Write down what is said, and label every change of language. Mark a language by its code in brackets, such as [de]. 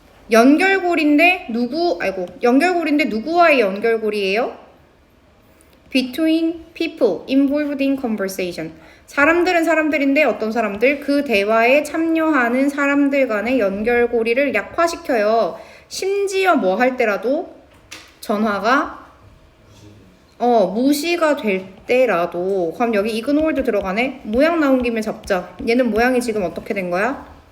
[ko] 연결고리인데 누구와의 연결고리예요? [en] Between people involved in conversation. [ko] 사람들은 사람들인데 어떤 사람들? 그 대화에 참여하는 사람들 간의 연결고리를 약화시켜요. 심지어 뭐 할 때라도 전화가 무시가 될 때라도. 그럼 여기 ignore도 들어가네. 모양 나온 김에 잡자. 얘는 모양이 지금 어떻게 된 거야?